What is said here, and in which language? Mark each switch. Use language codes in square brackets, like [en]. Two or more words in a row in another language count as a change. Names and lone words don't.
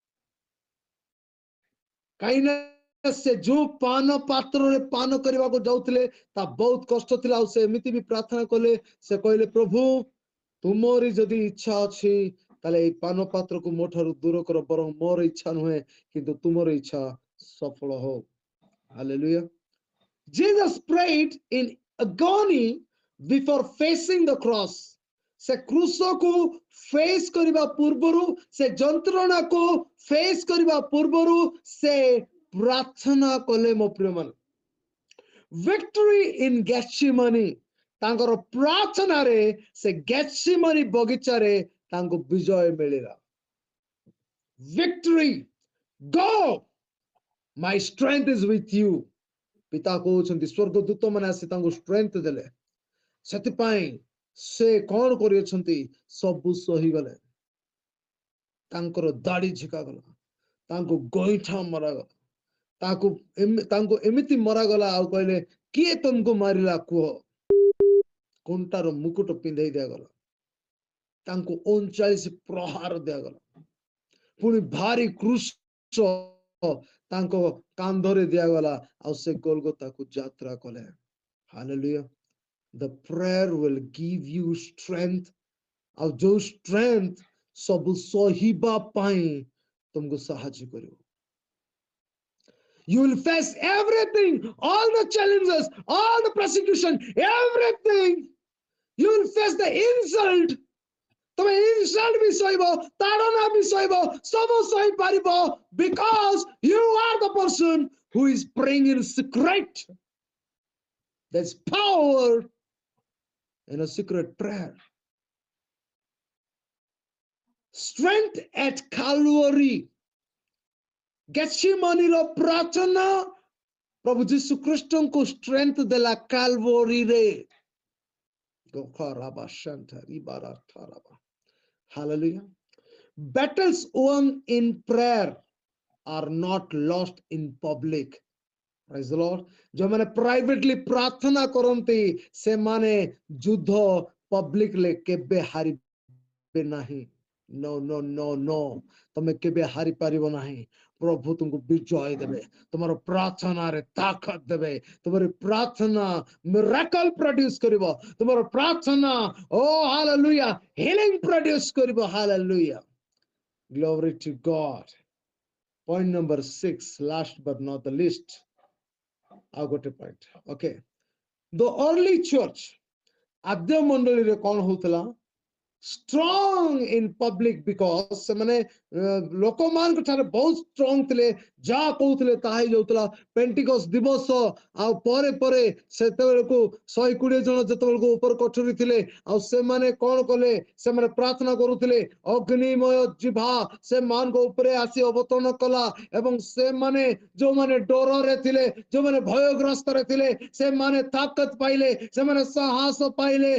[or] କାହିଁକି ନା ସେ ଯୋଉ ପାନ ପାତ୍ରରେ ପାନ କରିବାକୁ ଯାଉଥିଲେ ତା ବହୁତ କଷ୍ଟ ଥିଲା। ଆଉ ସେ ଏମିତି ବି ପ୍ରାର୍ଥନା କଲେ, ସେ କହିଲେ ପ୍ରଭୁ ତୁମରି ଯଦି ଇଚ୍ଛା ଅଛି ତାହେଲେ ଏଇ ପାନ ପାତ୍ରକୁ ମୋ ଠାରୁ ଦୂର କର, ବରଂ ମୋର ଇଚ୍ଛା ନୁହେଁ କିନ୍ତୁ ତୁମର ଇଚ୍ଛା ସଫଳ ହଉ। ହାଲେଲୁୟା। [en] Jesus prayed in agony before facing the cross. [or] ସେ କ୍ରୁଶକୁ ଫେସ୍ କରିବା ପୂର୍ବରୁ, ସେ ଯନ୍ତ୍ରଣାକୁ ଫେସ୍ କରିବା ପୂର୍ବରୁ ସେ ପ୍ରାର୍ଥନା କଲେ। ମୋ ପ୍ରିୟମାନେ, [en] victory in Gethsemane, [or] ତାଙ୍କର ପ୍ରାର୍ଥନାରେ ସେ ଗେଥସିମାନି ବଗିଚାରେ ତାଙ୍କୁ ବିଜୟ ମିଳିଲା। [en] victory, go, my strength is with you। [or] ପିତା କହୁଛନ୍ତି, ସ୍ୱର୍ଗଦୂତ ମାନେ ଆସି ତାଙ୍କୁ ଷ୍ଟ୍ରେଂଥ ଦେଲେ। ସେଥିପାଇଁ ସେ କଣ କରିଅଛନ୍ତି, ସବୁ ସହିଗଲେ। ତାଙ୍କର ଦାଢି ଝିକାଗଲା, ତାଙ୍କୁ ଗଇଁଠା ମରାଗଲା, ତାଙ୍କୁ ଏମିତି ମରାଗଲା। ଆଉ କହିଲେ କିଏ ତମକୁ ମାରିଲା କୁହ? କଣ୍ଟାର ମୁକୁଟ ପିନ୍ଧେଇ ଦିଆଗଲା, ତାଙ୍କୁ 39 ପ୍ରହାର ଦିଆଗଲା। ପୁଣି ଭାରି କ୍ରୁଶ ତାଙ୍କ କାନ୍ଧରେ ଦିଆଗଲା, ଆଉ ସେ ଗୋଲଗୋତାକୁ ଯାତ୍ରା କଲେ। [en] ହାଲେଲୁୟା। The prayer will give you strength, [or] ଆଉ ଯୋଉ strength ସବୁ ସହିବା ପାଇଁ ତୁମକୁ ସାହାଯ୍ୟ କରିବ। [en] You will face everything, all the challenges, all the persecution, everything. You will face the insult. [or] ତମେ insult ବି ସହିବ, ତାଡ଼ନା ବି ସହିବ, ସବୁ ସହି ପାରିବ, [en] because you are the person who is praying in secret. There's power in a secret prayer. Strength at Calvary. [or] ଗେଥସିମାନିର ପ୍ରାର୍ଥନା ପ୍ରଭୁ ଯୀଶୁ ଖ୍ରୀଷ୍ଟଙ୍କୁ ଷ୍ଟ୍ରେଂଥ ଦେଲା କାଲଭରୀରେ। [en] Hallelujah. Battles won in prayer are not lost in public. Praise the Lord. [or] ଯୋଉମାନେ ପ୍ରାଇଭେଟଲି ପ୍ରାର୍ଥନା କରନ୍ତି ସେମାନେ ଯୁଦ୍ଧ ପବ୍ଲିକଲି କେବେ ହାରିବେ ନାହିଁ। [en] No, no, no, no. [or] ତମେ କେବେ ହାରି ପାରିବ ନାହିଁ। ପ୍ରଭୁ ତୁମକୁ ବିଜୟ ଦେବେ, ତୁମର ପ୍ରାର୍ଥନାରେ ତାକତ ଦେବେ, ତୁମର ପ୍ରାର୍ଥନା [en] miracle produce [or] କରିବ, ତୁମର ପ୍ରାର୍ଥନା [en] hallelujah healing produce [or] କରିବ। Hallelujah. [en] Glory to God. Point number 6, last but not the least. [or] ଆଉ ଗୋଟେ [en] point. Okay. The early church, [or] ଆଦ୍ୟ ମଣ୍ଡଳୀରେ କଣ ହଉଥିଲା? [en] Strong in public because [or] ସେମାନେ ଲୋକମାନଙ୍କ ଠାରେ ବହୁତ ଷ୍ଟ୍ରଙ୍ଗ ଥିଲେ, ଯାହା କହୁଥିଲେ ତାହା ହିଁ ଯାଉଥିଲା। ପେଣ୍ଟିକସ୍ ଦିବସ ଆଉ ପରେ ପରେ ସେତେବେଳକୁ 120 ଜଣ ଯେତେବେଳକୁ ଉପର କୋଠରୀ ଥିଲେ, ଆଉ ସେମାନେ କଣ କଲେ, ସେମାନେ ପ୍ରାର୍ଥନା କରୁଥିଲେ, ଅଗ୍ନିମୟ ଜିଭା ସେମାନଙ୍କ ଉପରେ ଆସି ଅବତରଣ କଲା, ଏବଂ ସେମାନେ ଯୋଉମାନେ ଡରରେ ଥିଲେ, ଯୋଉମାନେ ଭୟଗ୍ରସ୍ତରେ ଥିଲେ, ସେମାନେ ତାକତ ପାଇଲେ, ସେମାନେ ସାହସ ପାଇଲେ।